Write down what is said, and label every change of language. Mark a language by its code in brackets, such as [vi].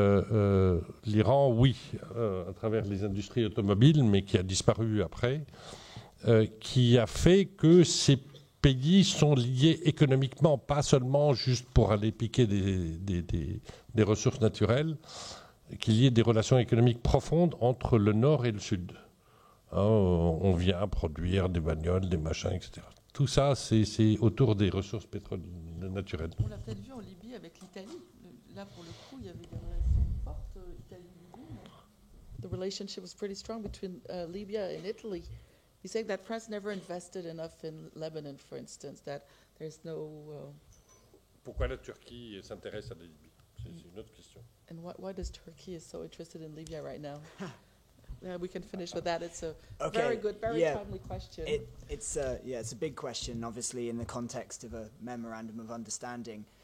[fr] L'Iran, oui, à travers les industries automobiles, mais qui a disparu après, qui a fait que ces pays sont liés économiquement, pas seulement juste pour aller piquer des ressources naturelles, qu'il y ait des relations économiques profondes entre le Nord et le Sud. On vient produire des bagnoles, des machins, etc. Tout ça, c'est autour des ressources pétrolières naturelles. On l'a peut-être vu en Libye avec l'Italie. Là, pour le coup, il y avait des relations fortes Italie-Libye. [en] The relationship was pretty strong between Libya and Italy. You say that France never invested enough in Lebanon, for instance, that there's no... [fr] Pourquoi la Turquie s'intéresse à la Libye? C'est une autre question. [en] And why does Turkey is so interested in Libya right now? we can finish with that. It's a Okay, very good, very yeah. timely question. It's a big question, obviously, in the context of a memorandum of understanding.